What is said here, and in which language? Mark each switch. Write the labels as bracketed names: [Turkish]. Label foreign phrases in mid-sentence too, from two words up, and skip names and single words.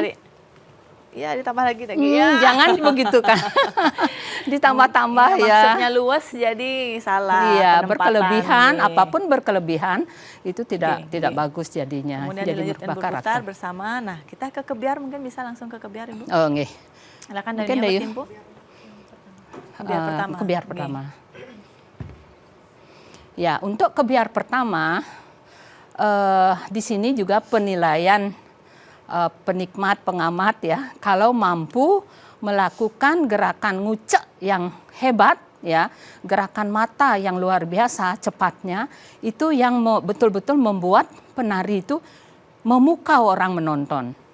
[Indonesian] Narik. Iya, ditambah lagi ya. jangan begitu kan. Ditambah-tambah ya. Maksudnya luas jadi salah. Iya, penempatan berkelebihan, nih. apapun berkelebihan itu tidak Oke. bagus jadinya. Kemudian jadi dilanjutkan merubah berputar karakter. bersama. Nah, kita ke kebiar mungkin bisa langsung ke kebiar Ibu. Oh, nggih. Silakan Mungkin dari Dayu. Timpu. Kebiar pertama. Kebiar Nggih. pertama. Ya, untuk kebiar pertama di sini juga penilaian penikmat pengamat ya, kalau mampu melakukan gerakan ngucek yang hebat ya, gerakan mata yang luar biasa cepatnya, itu yang betul-betul membuat penari itu memukau orang menonton.